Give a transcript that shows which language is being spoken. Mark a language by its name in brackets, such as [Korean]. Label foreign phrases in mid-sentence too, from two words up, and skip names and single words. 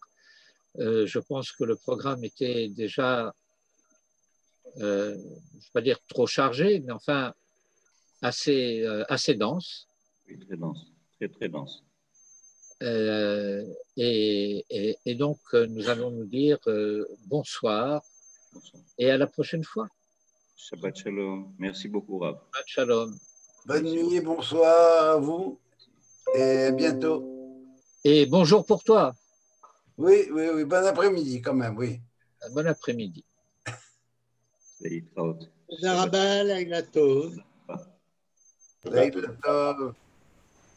[French] Je pense que le programme était déjà, je ne vais pas dire trop chargé, mais enfin assez dense. Oui, très dense, très dense. Et donc, nous allons nous dire bonsoir et à la prochaine fois. [Hebrew] שבת שלום. [French] Merci beaucoup, Rav. [Hebrew] שבת שלום. [French] Bonne nuit, bonsoir à vous et à bientôt. Et bonjour pour toi. Oui, bon après-midi quand même, oui. Bon après-midi. [Hebrew] Zarabal, לילה טוב. לילה טוב.